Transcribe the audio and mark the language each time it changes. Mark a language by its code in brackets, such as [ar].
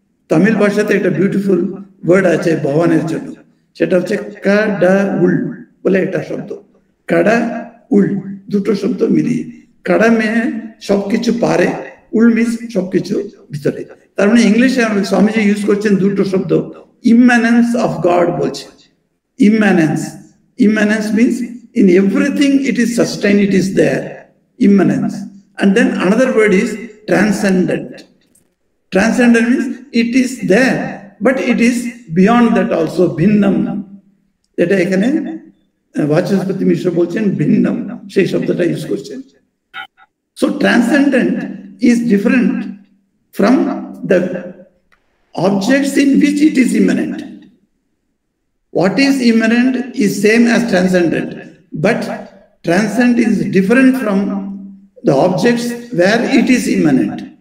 [bn] তামিল ভাষাতে একটা beautiful word আছে ভগবানের জন্য, সেটা হচ্ছে কাডা উল বলে একটা শব্দ। কাডা উল দুটো শব্দ মিলিয়ে, কাডা মেয়ে সবকিছু পারে, উল মিন্স সবকিছু ভিতরে। তার মানে ইংলিশে স্বামীজি ইউজ করছেন দুটো শব্দ, ইম্যানেন্স অফ গড বলছেন। [en] Immanence, immanence means in everything it is sustained, it is there, immanence. And then another word is transcendent. Transcendent means it is there, but it is beyond that also, bhinnam. [bn] এটা এখানে বাচস্পতি মিশ্র বলছেন ভিন্নম, সেই শব্দটা use করছেন। [en] So transcendent is different from the objects in which it is immanent. What is immanent is same as transcendent, but transcendent is different from the objects where it is immanent.